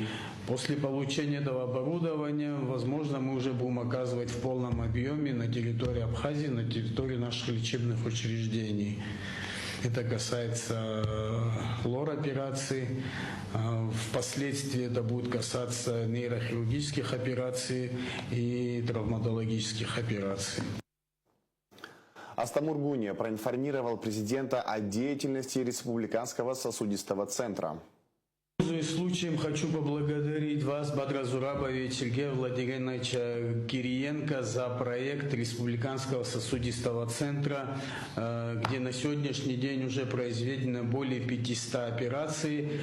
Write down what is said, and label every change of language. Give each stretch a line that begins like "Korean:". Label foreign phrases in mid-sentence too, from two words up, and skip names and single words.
Russian: После получения этого оборудования, возможно, мы уже будем оказывать в полном объеме на территории Абхазии, на территории наших лечебных учреждений. Это касается лор-операций. Впоследствии это будет касаться нейрохирургических операций и травматологических операций. Астамур Гуния проинформировал президента о деятельности Республиканского сосудистого центра. Пользуясь случаем, хочу поблагодарить вас, Бадра Зурабович, Сергея Владимировича Кириенко, за проект Республиканского сосудистого центра, где на сегодняшний день уже произведено более 500 операций.